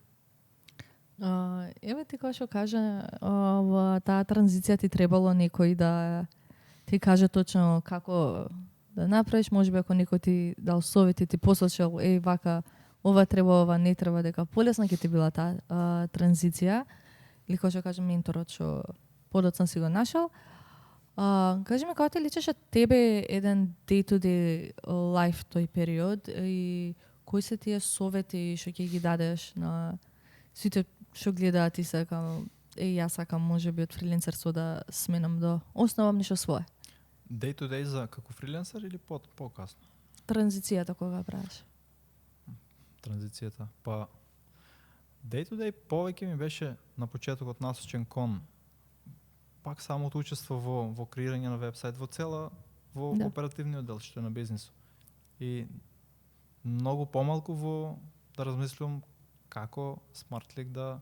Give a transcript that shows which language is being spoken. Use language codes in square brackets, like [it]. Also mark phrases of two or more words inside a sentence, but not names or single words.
[mk] Еве ти кој што каже, во таа транзиција ти требало некој да ти каже точно како да направиш, можеби ако некој ти дал совети, ти посочил, вака, ова треба, ова не треба, дека полесно ќе ти била таа транзиција, или кој што каже менторот што подоцна си го нашол. Кажи ми, како ти личеше тебе еден [en] day-to-day life [mk] тој период и кои се тие совети што ќе ги дадеш на сите што гледаат и сакам, јас сакам можеби од фриленсерство да сменам да основам нешто свое. [en] Day to day [mk] за како фриленсер или по-касно? Транзицијата кога правиш? Транзицијата. Па [en] day to day [mk] повеќе ми беше на почетокот насочен кон пак самото учество во креирање на вебсайт, во оперативниот дел што е на бизнисот. И многу помалку во да размислувам како SmartLeak да